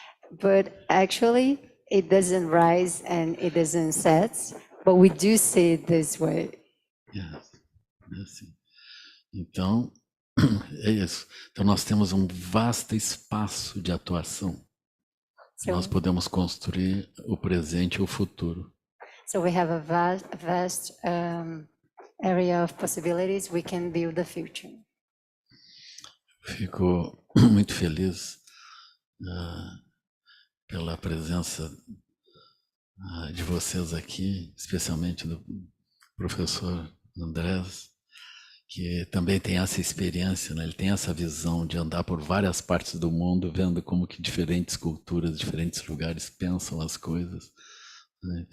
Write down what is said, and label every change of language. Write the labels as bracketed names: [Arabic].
[English] But actually, it doesn't rise and it doesn't set, but we do see it this way. [Portuguese] Yes. É assim. Então, é isso. Então, nós temos um vasto espaço de atuação. Nós podemos construir o presente e o futuro. [English] So we have a vast area of possibilities. We can build the future. [Portuguese] Fico muito feliz pela presença de vocês aqui, especialmente do professor Andreas, que também tem essa experiência, né? Ele tem essa visão de andar por várias partes do mundo, vendo como que diferentes culturas, diferentes lugares pensam as coisas, né?